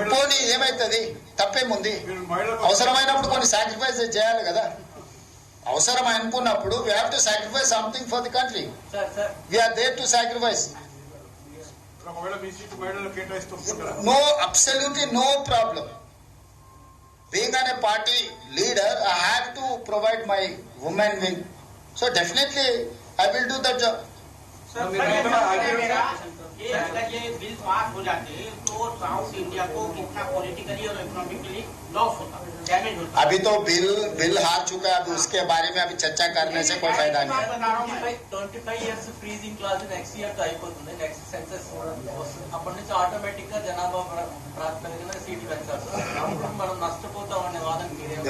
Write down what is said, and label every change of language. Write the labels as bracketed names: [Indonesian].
[Telugu] పోనీ ఏమైతుంది తప్పేముంది అవసరమైనప్పుడు కొన్ని సాక్రిఫైస్ చేయాలి కదా అవసరం అనుకున్నప్పుడు [English] we have to sacrifice [Telugu] something for the country we are there to sacrifice ఒకవేళ మీ సీటు మహిళలకు కేటాయిస్తూ [English] no absolutely no problem being an a party leader I have to provide my women wing so definitely I will do that job [Hindi] अगर ये bill pass हो जाते तो south India को कितना पॉलिटिकली और इकोनॉमिकली लॉस होता डैमेज होता अभी तो बिल हार चुका है अभी उसके बारे में अभी चर्चा करने से कोई फायदा नहीं है [English] 25 years freezing clause [Telugu] next year తో అయిపోతుంది నెక్స్ట్ సెన్సస్ అప్పటి నుంచి ఆటోమేటిక్ గా జనాభా ప్రాతిపదికన సీట్లు పెంచారు అప్పుడు మనం నష్టపోతాం అనే వాదన మీరే